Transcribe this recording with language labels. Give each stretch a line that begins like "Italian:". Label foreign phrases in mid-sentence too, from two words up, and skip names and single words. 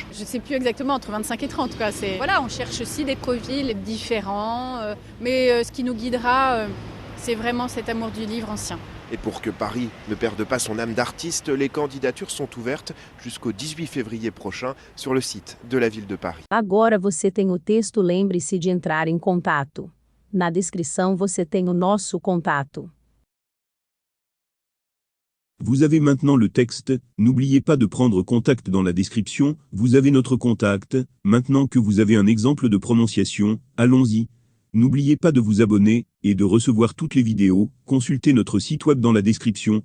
French: Je ne sais plus exactement, entre 25 et 30. Quoi. Voilà, on cherche aussi des profils différents. Mais ce qui nous guidera, c'est vraiment cet amour du livre ancien. Et pour que Paris ne perde pas son âme d'artiste, les candidatures sont ouvertes jusqu'au 18 février prochain sur le site de la ville de Paris.
Portuguese: Agora você tem o texto, lembre-se de entrar em contato. Na descrição você tem o nosso contato.
French: Vous avez maintenant le texte, n'oubliez pas de prendre contact dans la description, vous avez notre contact. Maintenant que vous avez un exemple de prononciation, allons-y. N'oubliez pas de vous abonner et de recevoir toutes les vidéos, consultez notre site web dans la description.